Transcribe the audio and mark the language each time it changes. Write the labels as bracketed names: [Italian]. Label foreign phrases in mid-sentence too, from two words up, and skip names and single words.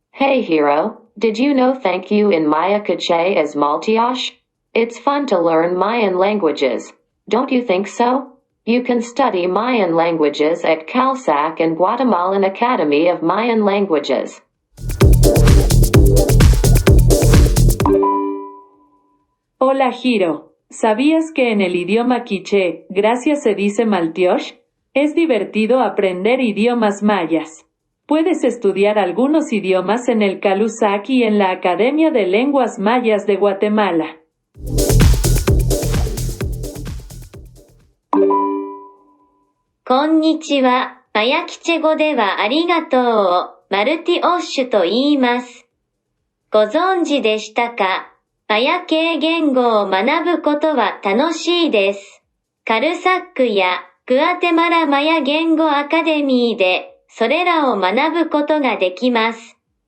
[English] Hey hero, did you know thank you in Mayan-k'iche is maltyox? It's fun to learn Mayan languages. Don't you think so? You can study Mayan languages at CalSAC and Guatemalan Academy of Mayan Languages. [Spanish] Hola Hiro, ¿sabías que en el idioma quiche, gracias se dice maltyox? Es divertido aprender idiomas mayas. Puedes estudiar algunos idiomas en el CalSAC y en la Academia de Lenguas Mayas de Guatemala. [Japanese] Konnichiwa. Mayan-k'iche語ではありがとうをマルティオッシュと言います。ご存知でしたか？マヤ系言語を学ぶことは楽しいです。CalSACやグアテマラマヤ言語アカデミーでそれらを学ぶことができます。